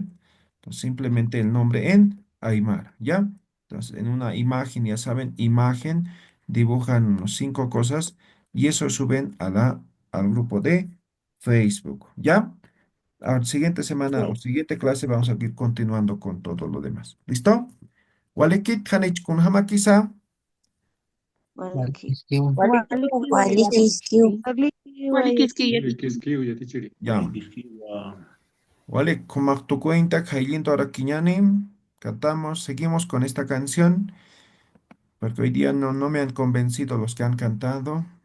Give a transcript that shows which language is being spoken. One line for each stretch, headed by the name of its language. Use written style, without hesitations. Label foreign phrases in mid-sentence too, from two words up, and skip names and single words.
Spanish: Entonces, simplemente el nombre en Aymara, ¿ya? Entonces, en una imagen, ya saben, imagen, dibujan unos 5 cosas y eso suben al grupo de Facebook, ¿ya? Ahora, siguiente semana o siguiente clase vamos a ir continuando con todo lo demás. ¿Listo?
Aymara: Walekit, Hanich kun hamakisa.
Spanish: Bueno, Vale, aquí. es que un
Aymara: Walikiskiw yatichiri.
Spanish: Ya. Vale, como tu cuenta, Jailindo Araquiñani, cantamos, seguimos con esta canción, porque hoy día no me han convencido los que han cantado.